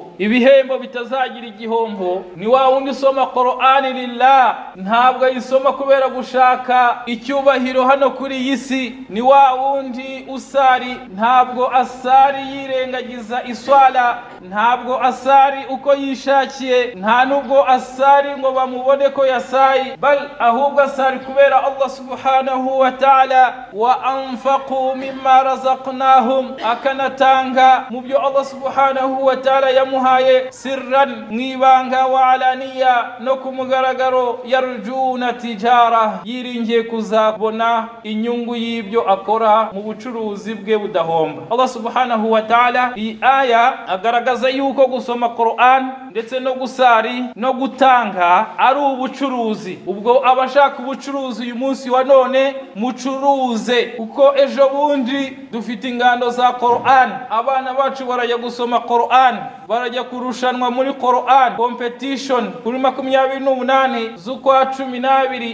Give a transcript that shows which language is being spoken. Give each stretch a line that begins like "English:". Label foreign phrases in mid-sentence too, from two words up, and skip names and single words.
Kinyarwanda: Ibihembo bitazagira igihombo ni wa wundi usoma Qur'an lillah, ntabwo ayisoma kubera gushaka icyubahiro hano kuri iyi si. Ni wa wundi usari, ntabwo asari yirengagiza iswala, ntabwo asari uko yishakiye, nta nubwo asari ngo bamubone ko yasayi, bal ahubwo asari kubera Allah
Arabic: سبحانه وتعالى. وأنفقوا مما رزقناهم,
Kinyarwanda: akanatanga mu byo Allah
Arabic: سبحانه وتعالى
Kinyarwanda: yamuhaye, sirran mwibanga,
Arabic: وعلانية
Kinyarwanda: no ku mugaragaro.
Arabic: يرجون تجارة,
Kinyarwanda: yiringiye kuzabona inyungu y'ibyo akora mu bucuruzi bwe budahomba. Allah
Arabic: سبحانه وتعالى
Kinyarwanda: iyi aya agaragaza yuko gusoma Qur'an ndetse no gusari no gutanga ari ubucuruzi. Ubwo abashaka ubucuruzi uyu munsi wa none mucuruze, kuko ejo bundi dufite ingando za Qur'an. Abana bacu barajya gusoma Qur'an, barajya kurushanwa muri Qur'an competition kuri 28 z'ukwa 12.